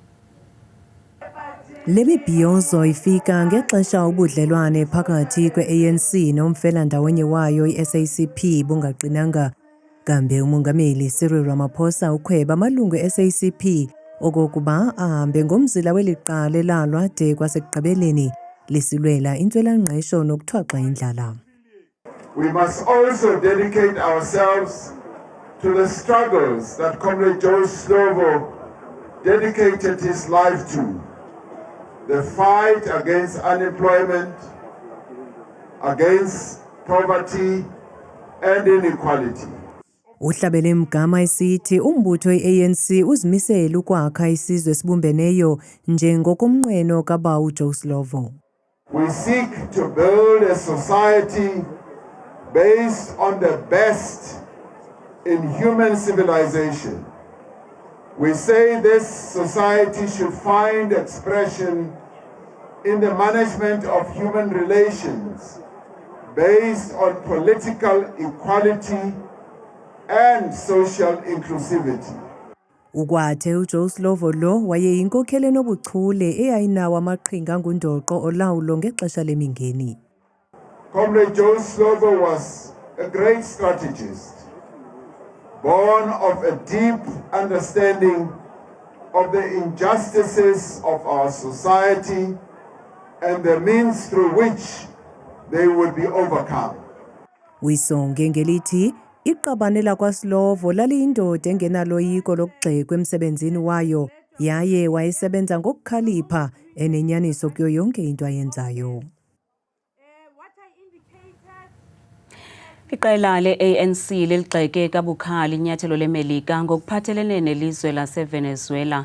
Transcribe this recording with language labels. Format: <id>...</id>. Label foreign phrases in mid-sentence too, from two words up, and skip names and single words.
<xh>Le mibhiyozo ifika ngexesha ubudlelwane phakathi kwe-ANC nomfelandawonye wayo i-SACP bungaqinanga. Kambe umongameli Cyril Ramaphosa ukhweba amalungu e-SACP okokuba ahambe ngomzila weliqala elalwa de kwasekugqibeleni lisilwela intswelangqesho nokuthwaxa indlala.</xh> <en>We must also dedicate ourselves to the struggles that Comrade Joe Slovo dedicated his life to. The fight against unemployment, against poverty and inequality.</en> <xh>Uhlabele imgama isithi umbutho i-ANC uzimisele ukwakha isizwe esibumbeneyo njengokomnqweno kabawo uJoe Slovo.</xh> <en>We seek to build a society based on the best in human civilization. We say this society should find expression in the management of human relations based on political equality and social inclusivity.</en> <xh>Ukwathe uJoe Slovo lo wayeyinkokheli enobuchule eyayinawo amaqhinga angundoqo olawulo ngexesha lemingeni.</xh> <en>Comrade Joe Slovo was a great strategist, born of a deep understanding of the injustices of our society and the means through which they would be overcome.</en> <xh>Wisonge ngelithi iqabane lakwaSlovo laliyindoda engenaloyiko lokugxekwa emsebenzini wayo yaye wayesebenza ngokukhalipha enenyaniso kuyo yonke into ayenzayo. Iqela le-ANC liligxeke kabukhali inyathelo leMelika ngokuphathelene nelizwe laseVenezuela.</xh>